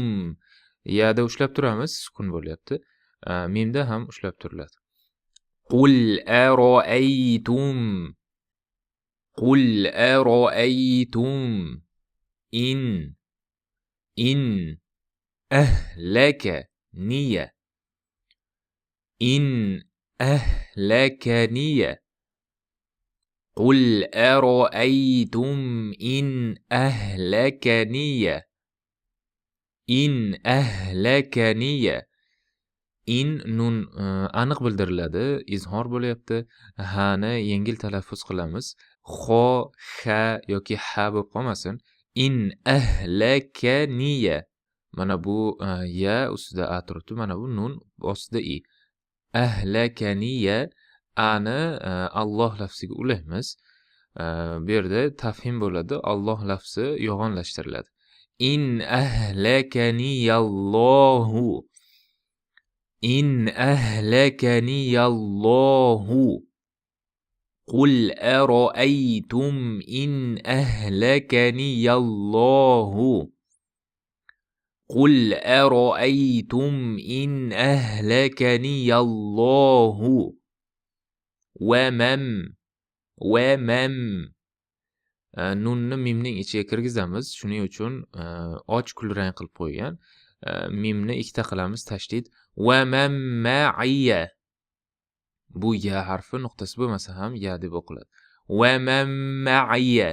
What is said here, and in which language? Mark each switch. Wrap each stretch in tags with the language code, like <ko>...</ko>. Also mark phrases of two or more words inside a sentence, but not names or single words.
<uz>Yada ushlab turamiz, sukun bo'lyapti. Mimda ham ushlab turiladi.</uz> <ar>قل أرأيتم إن أهلكني قل أرأيتم إن أهلكني</ar> <uz>in nun aniq bildiriladi, izhor bo'lyapti. Ha'ni yengil talaffuz qilamiz. Xo, xa yoki ha bo'lib qolmasin.</uz> <ar>إن أهلكني.</ar> <uz>Mana bu ya ustida a turibdi, mana bu nun ostida i. Ahlakaniya ani Alloh lafziga ulaymiz. Bu yerda tafhim bo'ladi. Alloh lafzi yo'g'onlashtiriladi.</uz> <ar>إن أهلكني الله. إن أهلكني الله. قل أرأيتم إن أهلكني الله. قل أرأيتم إن أهلكني الله ومن</ar> <uz>nunni mimning ichiga kirgizamiz. Shuning uchun och kulrang qilib qo'ygan. Mimni ikkita qilamiz, tashdid.</uz> <ar>ومن معي.</ar> <uz>Bu ya harfi nuqtasi bo'lmasa ham ya deb o'qiladi.</uz> <ar>ومن معي.</ar>